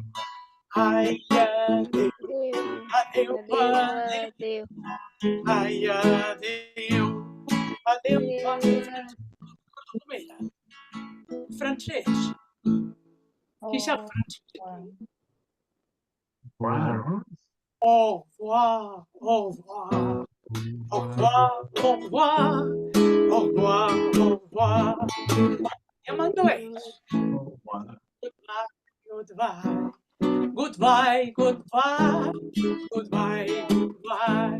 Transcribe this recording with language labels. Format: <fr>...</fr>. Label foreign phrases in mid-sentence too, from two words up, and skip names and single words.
<ca>Ai, adéu, adéu, adéu. Ai, adéu, adéu, adéu. Com era? Francès. Qui sap francès? Bueno.</ca> <fr>Au revoir, au revoir. Au revoir, au revoir. Au revoir, au revoir. Diamantowers.</fr> <en>Goodbye. Goodbye, goodbye. Goodbye, goodbye.</en>